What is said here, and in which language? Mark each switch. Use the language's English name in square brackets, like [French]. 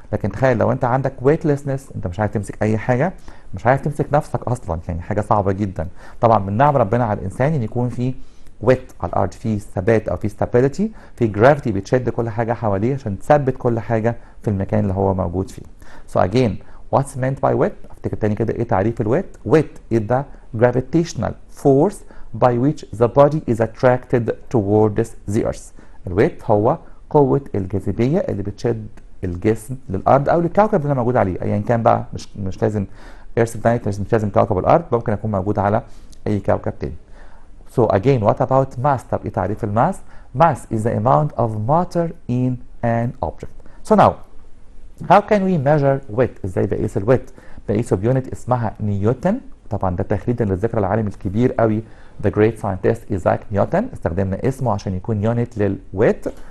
[Arabic] لكن تخيل لو أنت عندك weightlessness، أنت مش عارف تمسك أي حاجة، مش عارف تمسك نفسك أصلا، يعني حاجة صعبة جدا. طبعا من نعم ربنا على الإنسان إن يكون في ويت على الارض، في ثبات او في ستابيليتي، في جرافيتي بتشد كل حاجه حواليه عشان تثبت كل حاجه في المكان اللي هو موجود فيه. [English] So again, what's meant by weight؟ [Arabic] افتكر تاني كده ايه تعريف الويت؟ [English] Weight is the gravitational force by which the body is attracted towards the earth. [Arabic] الويت هو قوه الجاذبيه اللي بتشد الجسم للارض او للكوكب اللي موجود عليه، ايا كان بقى، مش لازم ايرث بلانيت، مش لازم كوكب الارض، ممكن يكون موجود على اي كوكب تاني. [English] So again, what about mass؟ [Arabic] طب ايه تعريف الماس؟ [English] Mass is the amount of matter in an object. So now, how can we measure weight؟ [Arabic] ازاي بقيس الويت؟ بقيسه بيونت اسمها نيوتن. طبعا ده تخليدا للذكرى العالم الكبير قوي [English] the great scientist [Arabic] إيزاك نيوتن، استخدمنا اسمه عشان يكون يونت للويت.